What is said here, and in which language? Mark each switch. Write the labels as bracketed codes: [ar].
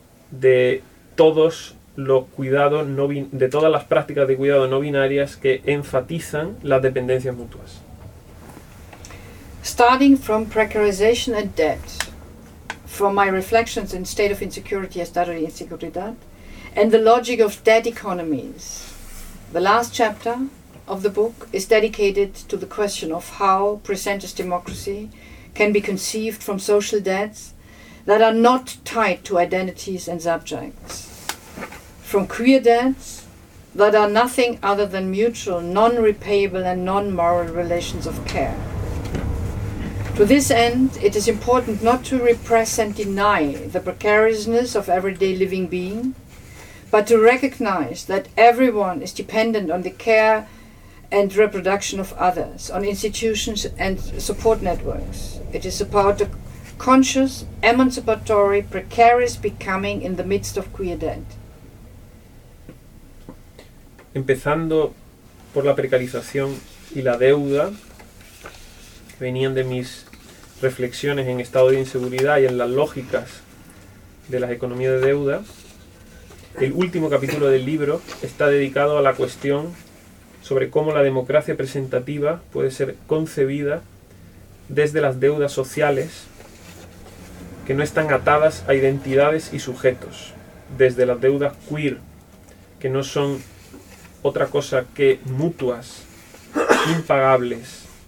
[es] de todos los cuidados de todas las prácticas de cuidado no binarias que enfatizan las dependencias mutuas. [en] Starting from precarization and debt, from my reflections in state of insecurity as [es] data y inseguridad, [en] and the logic of debt economies. The last chapter of the book is dedicated to the question of how presentist democracy can be conceived from social debts that are not tied to identities and subjects, from queer debts that are nothing other than mutual, non-repayable and non-moral relations of care. To this end, it is important not to repress and deny the precariousness of everyday living being, but to recognize that everyone is dependent on the care and reproduction of others, on institutions and support networks. It is about a conscious, emancipatory, precarious becoming in the midst of queer debt. [es] Empezando por la precarización y la deuda, venían de mis reflexiones en estado de inseguridad y en las lógicas de las economías de deuda. El último capítulo del libro está dedicado a la cuestión sobre cómo la democracia presentativa puede ser concebida desde las deudas sociales que no están atadas a identidades y sujetos, desde las deudas queer, que no son otra cosa que mutuas, impagables.